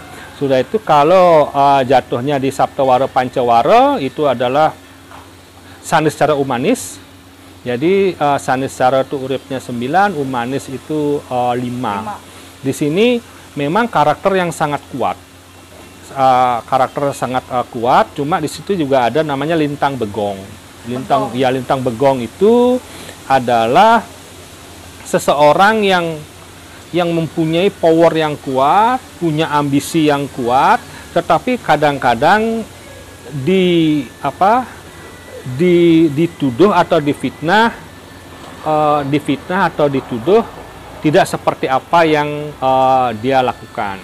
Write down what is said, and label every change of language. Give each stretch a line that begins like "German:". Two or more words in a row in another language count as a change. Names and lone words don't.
Indonesian: Sudah itu kalau jatuhnya di Saptawara Pancawara itu adalah sanis secara Umanis. Jadi sanis secara itu uripnya 9, Umanis itu 5. Di sini memang karakter yang sangat kuat. Karakter sangat kuat, cuma di situ juga ada namanya lintang begong. Lintang begong itu adalah seseorang yang mempunyai power yang kuat, punya ambisi yang kuat, tetapi kadang-kadang dituduh atau difitnah atau dituduh tidak seperti apa yang dia lakukan.